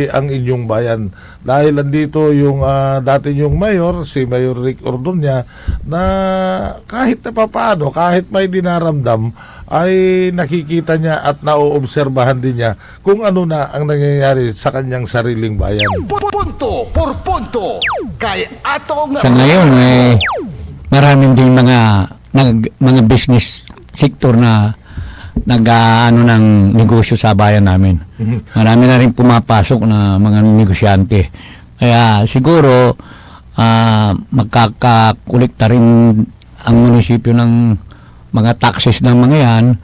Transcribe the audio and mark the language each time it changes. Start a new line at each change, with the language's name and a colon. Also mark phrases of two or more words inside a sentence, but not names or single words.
Filipino: ang inyong bayan. Dahil andito yung dati nyong mayor, si Mayor Rick Ordonia, na kahit na papaano, kahit may dinaramdam, ay nakikita niya at nauobserbahan din niya kung ano na ang nangyayari sa kanyang sariling bayan. Punto por punto kay atong Sa ngayon, maraming din mga
English: business sector
Filipino: na nag-ano ng negosyo sa bayan namin. Marami na rin pumapasok na mga negosyante. Kaya siguro magkakakolekta rin ang munisipyo ng mga taxes ng mga yan.